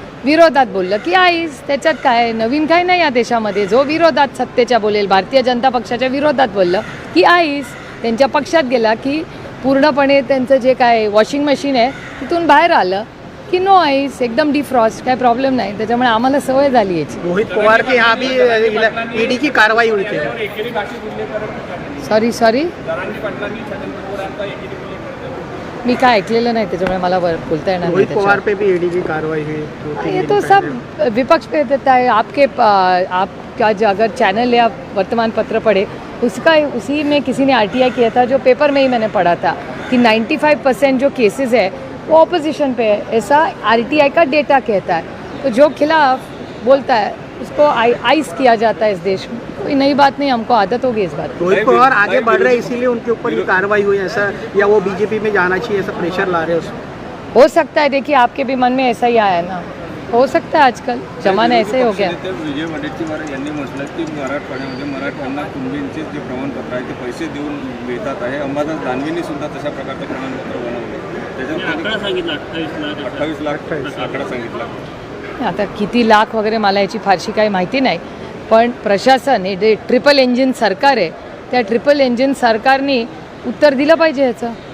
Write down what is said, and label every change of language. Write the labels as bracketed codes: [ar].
[mr] विरोधात बोललं की आईस. त्याच्यात काय नवीन काही नाही या देशामध्ये. जो विरोधात सत्तेच्या बोलेल, भारतीय जनता पक्षाच्या विरोधात बोललं की आईस. त्यांच्या पक्षात गेला की पूर्णपणे त्यांचं जे काय वॉशिंग मशीन आहे तिथून बाहेर आलं की नो आईस, एकदम डिफ्रॉस्ट, काय प्रॉब्लेम नाही. त्याच्यामुळे आम्हाला सवय झाली याची. [hi] रोहित पवार के यहाँ भी ED की कार्रवाई हुई थी. [mr] सॉरी मी काय ऐकलेलं नाही, त्याच्यामुळे मला बोलता येणार नाही. [hi] रोहित पवार पे भी ED की कार्रवाई हुई. ये तो सब विपक्ष पे देता है. आपका जो अगर चैनल या वर्तमान पत्र पढ़े उसी में किसी ने RTI किया था, जो पेपर में ही मैंने पढ़ा था कि 95% जो केसेस है वो ऑपोजिशन पे है, ऐसा आरटीआई का डेटा कहता है। तो जो खिलाफ बोलता है उसको आइस किया जाता है इस देश में। कोई नई बात नहीं, हमको आदत होगी इस बात की। रोहित पवार आगे बढ़ रहे हैं इसीलिए उनके ऊपर ये कार्रवाई हुई ऐसा, या वो बीजेपी में जाना चाहिए ऐसा प्रेशर ला रहे हैं उसको? हो सकता है, देखिए आपके भी मन में ऐसा ही आया ना, हो सकता है आजकल जमाना ऐसे ही हो गया। [mr] विजय वडेट्टीवार यांनी म्हटलं की मराठवाड्यामध्ये मराठ्यांना कुणबींचे जे प्रमाणपत्र आहे ते पैसे देऊन मिळतात आहे. अंबादास दानवेंनी सुद्धा तशा प्रकारचे प्रमाणपत्र बनवले. त्याच्यात आकडा सांगितला 28 लाख 28 लाख आकडा सांगितला. आता किती लाख वगैरे मला याची फारशी काही माहिती नाही, पण प्रशासन हे जे ट्रिपल इंजिन सरकार आहे, त्या ट्रिपल इंजिन सरकारने उत्तर दिलं पाहिजे ह्याचं.